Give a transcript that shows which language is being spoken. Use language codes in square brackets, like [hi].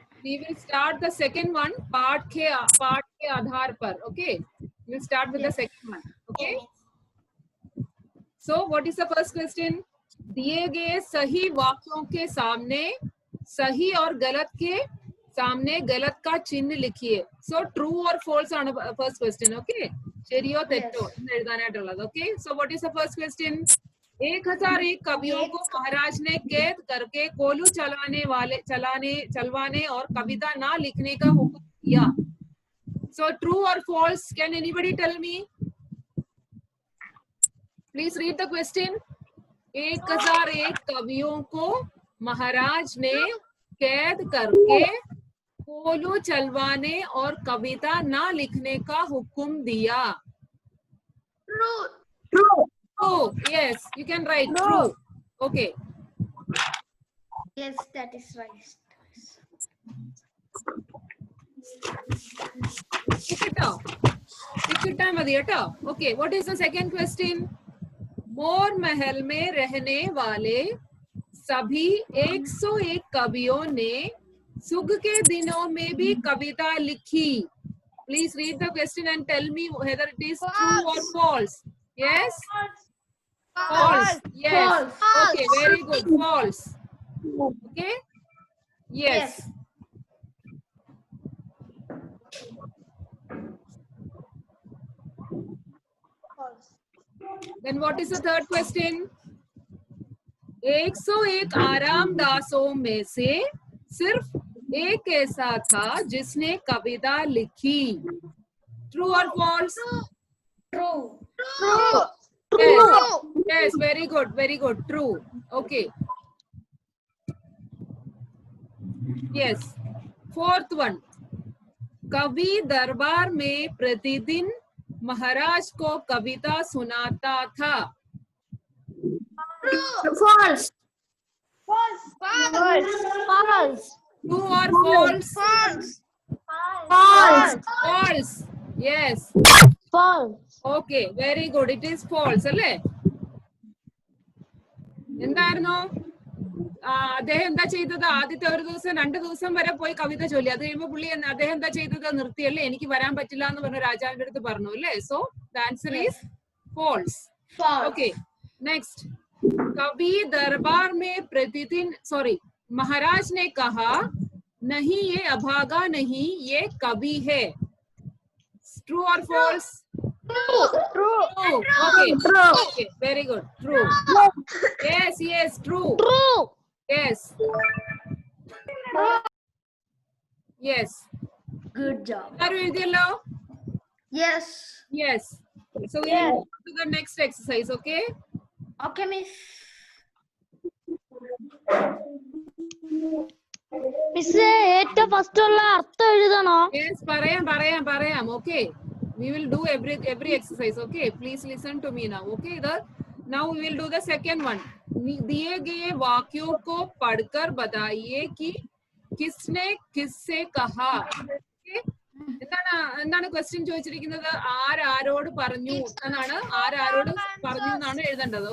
[en] We will start the second one. [hi] Part ke aadhar par. [en] Okay, we'll start with the second one. Okay. So what is the first question? [hi] दिए गए सही वाक्यों के सामने सही और गलत के सामने गलत का चिन्ह लिखिए. [en] So true or false ആണ് first question. Okay. [ml] ശരിയോ തെറ്റോ എന്ന് എഴുതാനായിട്ടുള്ളത്. [en] Okay. So what is the first question? [hi] 1001 कवियों को महाराज ने कैद करके कोलू चलवाने और कविता ना लिखने का हुक्म दिया. [en] So true or false? Can anybody tell me? Please read the question. [hi] 1001 कवियों को महाराज ने कैद करके कोलू चलवाने और कविता ना लिखने का हुक्म दिया. [en] True. True. Oh, yes, you can write true. Okay. Yes, that is right. Okay, what is the second question? [hi] मोर महल में रहने वाले सभी 101 कवियों ने सुग के दिनों में भी कविता लिखी. [en] Please read the question and tell me whether it is true or false. Yes? False. Yes. False. Okay, very good. False. Okay? Yes. False. Then what is the third question? [hi] 101 आरामदासों में से सिर्फ एक ऐसा था जिसने कविता लिखी. [en] True or false? True. True. Yes. Yes, very good, very good. True. Okay. Yes. Fourth one. [hi] कवि दरबार में प्रतिदिन महाराज को कविता सुनाता था. [en] False. False. False. False. True or false? False. False. False. Yes. False. Okay, very good. It is false. അല്ലേ? [ml] എന്തായിരുന്നു അദ്ദേഹം എന്താ ചെയ്തത്? ആദ്യത്തെ ഒരു ദിവസം 2 ദിവസം വരെ പോയി കവിത ചൊല്ലി. അത് കഴിയുമ്പോൾ പുള്ളി അദ്ദേഹം എന്താ ചെയ്തത്? നിർത്തിയല്ലേ, എനിക്ക് വരാൻ പറ്റില്ല എന്ന് പറഞ്ഞ രാജാവിന്റെ അടുത്ത് പറഞ്ഞു അല്ലേ? [en] So the answer is false. Okay, next. [hi] कवि दरबार में प्रतिदिन महाराज ने कहा नहीं ये अभागा नहीं ये कवि है. [en] True or false? True. True. True. Okay. True. Okay. Very good. True. Yes. Yes. True. True. Yes. Yes. Good job. Are you yellow? Yes. Yes. So we Yes. will go to the next exercise. Okay. Okay, miss. Miss, first Yes. Parayam. Okay. We will do every exercise. Okay. Please listen to me now. Okay. Now we will do the second one. [hi] दिए गए वाक्यों को पढ़कर बताइए कि किसने किससे कहा. [en] Okay. [ml] എന്താണ് ക്വസ്റ്റ്യൻ ചോദിച്ചിരിക്കുന്നത്? ആരോട് പറഞ്ഞു എന്നാണ്, ആരോട് പറഞ്ഞു എന്നാണ് എഴുതേണ്ടത്.